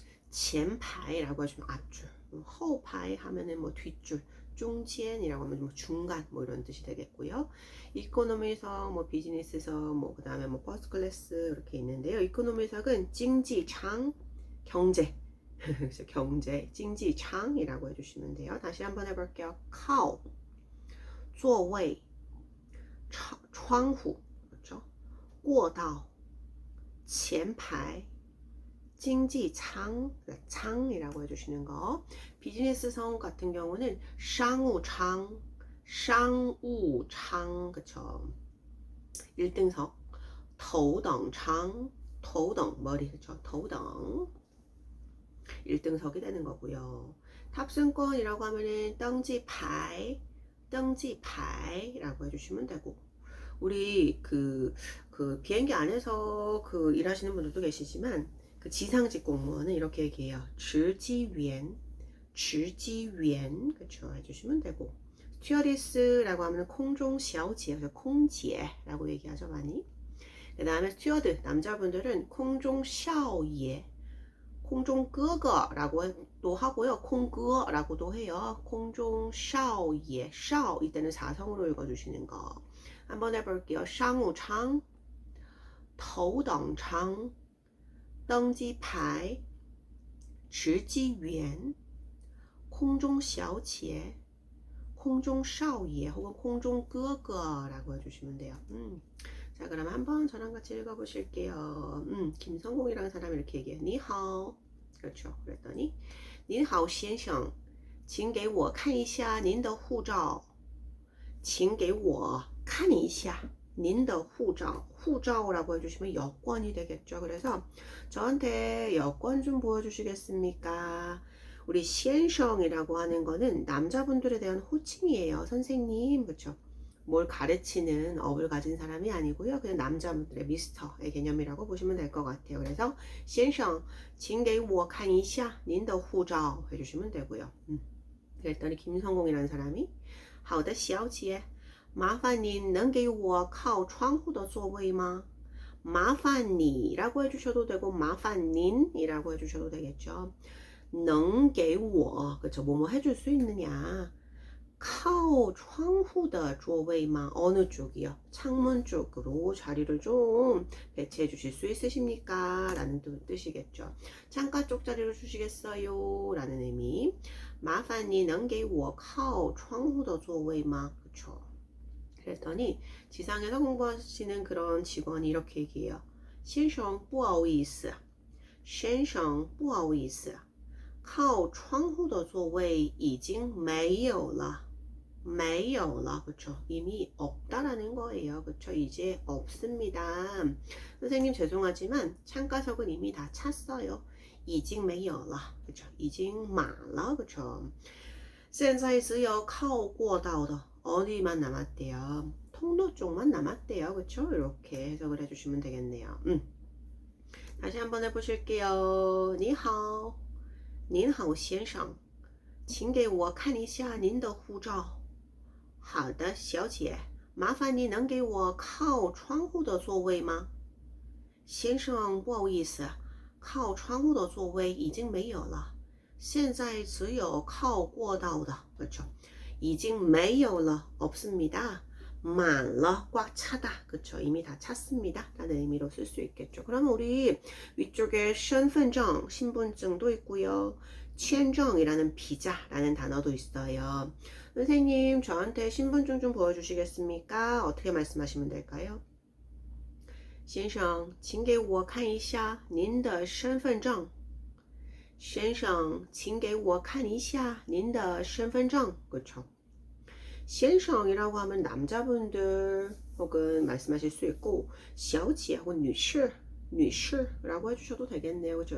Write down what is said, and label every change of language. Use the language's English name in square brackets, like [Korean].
[Korean] 前排라고 하시면 앞줄, 后排 하면은 뭐 뒷줄, 中间이라고 하면 뭐 중간 뭐 이런 뜻이 되겠고요. 이코노미석, 뭐 비즈니스석, 뭐 그 다음에 뭐 퍼스트 클래스 이렇게 있는데요. 이코노미석은 징지창 경제 그래서 경제 징지창이라고 해주시면 돼요. 다시 한번 해볼게요. [Chinese] 靠座位窗户그렇죠? 过道前排 [Korean] 징지창, 창이라고 해주시는 거. 비즈니스성 같은 경우는 쌍우창, 쌍우창, 그쵸. 1등석, 더우덩창, 더우덩, 머리, 그쵸. 더우덩. 1등석이 되는 거고요. 탑승권이라고 하면은 덩지파이, 덩지파이라고 해주시면 되고, 우리 그 비행기 안에서 일하시는 분들도 계시지만 그 지상직 공무원은 이렇게 얘기해요. [Chinese] 直机员, 直机员, 그렇죠. [Korean] 해주시면 되고, 스튜어디스라고 하면空中小姐,空姐라고 얘기하죠 많이. 그 다음에 스튜어드 남자분들은 空中少爷, 空中哥哥라고도 하고요. 空哥라고도 해요. 空中少爷, 少 이때는 4성으로 읽어주시는 거. 한번 해볼게요. 상우창, 头等舱, 登机牌, 直机员, 空中小姐, 空中少爷 혹은 空中哥哥라고 해주시면 돼요. 자, 그럼 한번 저랑 같이 읽어보실게요. 김성공이라는 사람이 이렇게 얘기해요. [Chinese] 你好. [Korean] 그렇죠. [Chinese] 그랬더니 您好先生请给我看一下您的护照请给我看一下您的护照. [Korean] 护照라고 해주시면 여권이 되겠죠. 그래서 저한테 여권 좀 보여주시겠습니까? 우리 시엔성이라고 하는 거는 남자분들에 대한 호칭이에요. 선생님, 그렇죠? 뭘 가르치는 업을 가진 사람이 아니고요. 그냥 남자분들의 미스터의 개념이라고 보시면 될 것 같아요. 그래서 [Chinese] 先生请给我看一下您的护照 [Korean] 해주시면 되고요. 그랬더니 김성공이라는 사람이 [Chinese] 好的小姐麻烦您能给我靠窗户的座位吗? [Korean] 麻烦你라고 해주셔도 되고 麻烦您이라고 해주셔도 되겠죠. 能给我 그쵸, 뭐뭐 해줄 수 있느냐. [Chinese] 靠窗户的座位吗? [Korean] 어느 쪽이요? 창문 쪽으로 자리를 좀 배치해 주실 수 있으십니까? 라는 뜻이겠죠. 창가 쪽 자리를 주시겠어요? 라는 의미. [Chinese] 麻烦你能给我靠窗户的座位吗? [Korean] 그쵸. 그랬더니 지상에서 공부하시는 그런 직원이 이렇게 얘기해요. [Chinese] 先生不好意思先生不好意思靠窗户的座位已经没有了没有了 그쵸? [Korean] 이미 없다라는 거예요. 그쵸? 이제 없습니다. 선생님 죄송하지만 창가석은 이미 다 찼어요. [Chinese] 已经没有了 그쵸? 已经满了 그쵸? 现在只有靠过道的 [Korean] 어디만 남았대요? 통로 쪽만 남았대요. 그쵸? 이렇게 해석을 해주시면 되겠네요. 다시 한번 해보실게요. [Chinese] 你好您好先生请给我看一下您的护照好的小姐麻烦你能给我靠窗户的座位吗先生不好意思靠窗户的座位已经没有了现在只有靠过道的그렇죠已经没有了없습니다满了 [Korean] 꽉 차다 그쵸 이미 다 찼습니다 라는 의미로 쓸 수 있겠죠. 그러면 우리 위쪽에 身份证 신분증도 있고요. 签证이라는 비자라는 단어도 있어요. 선생님 저한테 신분증 좀 보여주시겠습니까? 어떻게 말씀하시면 될까요? [Chinese] 先生请给我看一下您的身份证先生请给我看一下您的身份证 그쵸先生 [Korean] 이라고 하면 남자분들 혹은 말씀하실 수 있고 小姐 혹은 女士 女士라고 해주셔도 되겠네요.그렇죠?